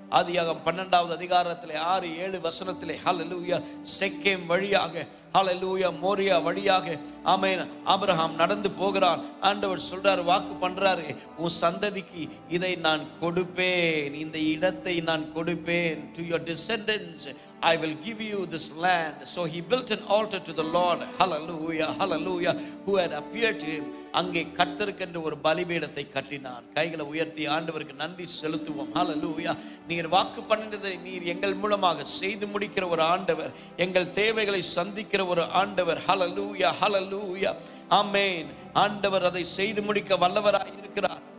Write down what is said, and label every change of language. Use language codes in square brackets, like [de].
[ta] ஆதியாகமம் 12வது அதிகாரத்திலே 6-7 வசனத்திலே ஹல்லேலூயா செக்கேம் வழியாக ஹல்லேலூயா மோரியா வழியாக ஆமென் ஆபிரகாம் நடந்து போகிறான். ஆண்டவர் சொல்றாரு, வாக்கு பண்றாரு, உன் சந்ததிக்கு இதை நான் கொடுப்பேன், இந்த இடத்தை நான் கொடுப்பேன். [en] to your descendants I will give you this land. So he built an altar to the Lord, hallelujah, hallelujah, who had appeared to him. [ta] அங்கே கர்த்தருக்கென்று ஒரு பலிபீடத்தை கட்டினான். கைகளை உயர்த்தி ஆண்டவருக்கு நன்றி செலுத்துவோம். ஹல்லேலூயா. நீர் வாக்கு பண்ணினதை நீர் எங்கள் மூலமாக செய்து முடிக்கிற ஒரு ஆண்டவர், எங்கள் தேவைகளை சந்திக்கிற ஒரு ஆண்டவர். ஹல்லேலூயா, ஹல்லேலூயா, ஆமென். ஆண்டவர் அதை செய்து முடிக்க வல்லவராய் இருக்கிறார்.